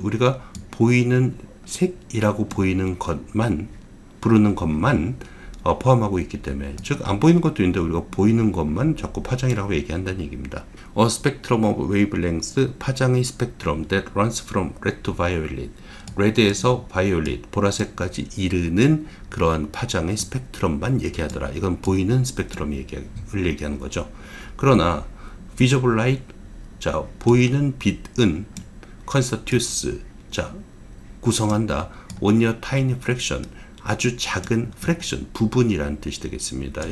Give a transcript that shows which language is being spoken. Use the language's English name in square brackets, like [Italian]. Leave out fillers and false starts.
[Korean] 우리가 보이는 색이라고 보이는 것만, 부르는 것만 포함하고 있기 때문에, 즉 안 보이는 것도 있는데 우리가 보이는 것만 자꾸 파장이라고 얘기한다는 얘기입니다. [English] A spectrum of wavelengths, [Korean] 파장의 스펙트럼 [English] that runs from red to violet, [Korean] red에서 violet, 보라색까지 이르는 그러한 파장의 스펙트럼만 얘기하더라. 이건 보이는 스펙트럼 을 얘기하는 거죠. 그러나 [English] visible light, [Korean] 자, 보이는 빛은 constitutes, 자, 구성한다. [English] only a tiny fraction, [Korean] 아주 작은 fraction, 부분이라는 뜻이 되겠습니다.